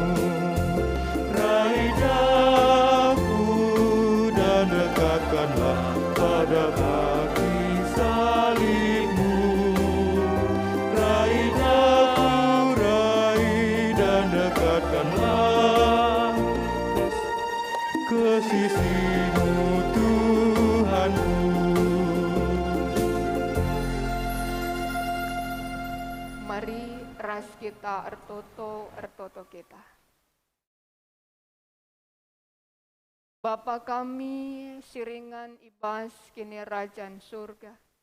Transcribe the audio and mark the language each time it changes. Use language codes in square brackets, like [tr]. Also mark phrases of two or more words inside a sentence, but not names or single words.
[id] Raih daku dan dekatkanlah pada kaki salibmu. Raih daku, raih dan dekatkanlah ke sisimu Tuhanku. [btx] Mari ras kita ertoto kita. Bapa kami siringan ibas kini rajan surga.